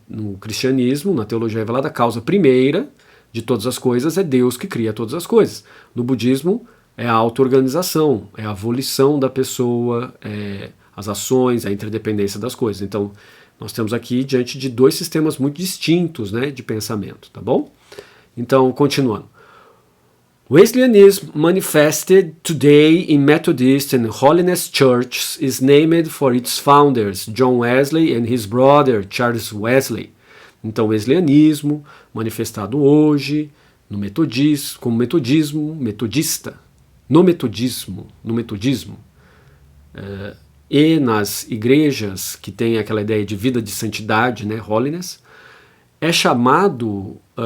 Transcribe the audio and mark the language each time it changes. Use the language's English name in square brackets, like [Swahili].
[Portuguese] No cristianismo, na teologia revelada, a causa primeira de todas as coisas é Deus que cria todas as coisas. No budismo, é a auto-organização, é a volição da pessoa, as ações, a interdependência das coisas. Então, nós temos aqui diante de dois sistemas muito distintos, né, de pensamento, tá bom? Então, continuando. [English] Wesleyanism manifested today in Methodist and Holiness churches is named for its founders, John Wesley and his brother, Charles Wesley. [Portuguese] Então, o Wesleyanismo, manifestado hoje no metodismo, como metodista, no metodismo, e nas igrejas que tem aquela ideia de vida de santidade, né, holiness, é chamado